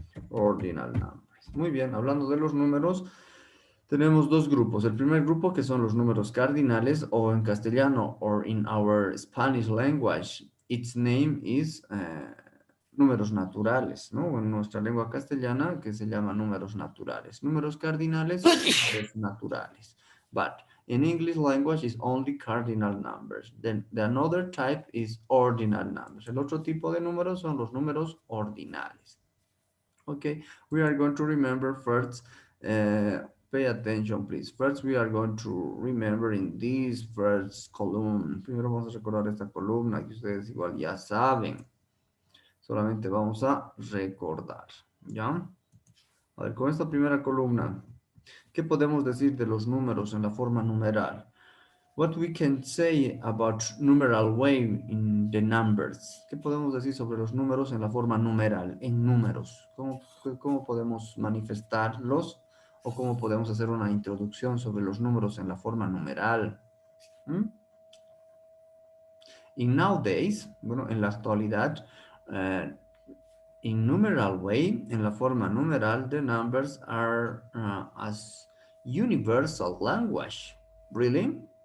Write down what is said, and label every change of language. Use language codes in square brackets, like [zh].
[en] Ordinal numbers. [es] Muy bien, hablando de los números, tenemos dos grupos. El primer grupo que son los números cardinales o en castellano [en] or in our Spanish language, its name is [es] números naturales, ¿no? En nuestra lengua castellana que se llama números naturales. Números cardinales, números naturales. [en] But in English language is only cardinal numbers. Then the another type is ordinal numbers. [es] El otro tipo de números son los números ordinales. [en] Okay, we are going to remember first, pay attention please. First we are going to remember in this first column. [es] Primero vamos a recordar esta columna que ustedes igual ya saben. Solamente vamos a recordar, ¿ya? A ver, con esta primera columna, ¿qué podemos decir de los números en la forma numeral? [en] What we can say about numeral way in the numbers. [es] ¿Qué podemos decir sobre los números en la forma numeral, en números? ¿Cómo podemos manifestarlos? ¿O cómo podemos hacer una introducción sobre los números en la forma numeral? ¿Mm? [en] In nowadays, [es] bueno, en la actualidad, [en] in numeral way, [es] en la forma numeral, [en] the numbers are as universal language. Really?